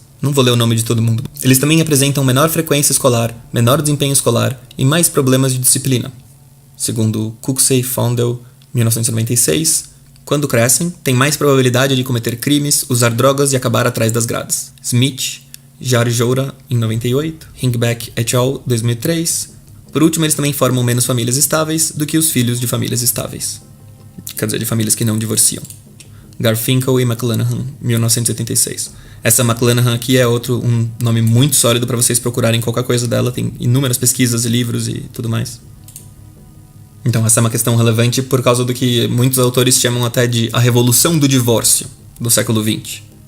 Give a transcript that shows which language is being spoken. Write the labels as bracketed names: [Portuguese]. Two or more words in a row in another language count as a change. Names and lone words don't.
[Portuguese] Não vou ler o nome de todo mundo. Eles também apresentam menor frequência escolar, menor desempenho escolar e mais problemas de disciplina. Segundo Kuksey Fondel, 1996, quando crescem, têm mais probabilidade de cometer crimes, usar drogas e acabar atrás das grades. Smith, Jarjoura, em 98, Hinkbeck et al., 2003. Por último, eles também formam menos famílias estáveis do que os filhos de famílias estáveis. Quer dizer, de famílias que não divorciam. Garfinkel e McClanahan, 1976. Essa McClanahan aqui é um nome muito sólido para vocês procurarem qualquer coisa dela. Tem inúmeras pesquisas e livros e tudo mais. Então essa é uma questão relevante por causa do que muitos autores chamam até de a revolução do divórcio do século XX.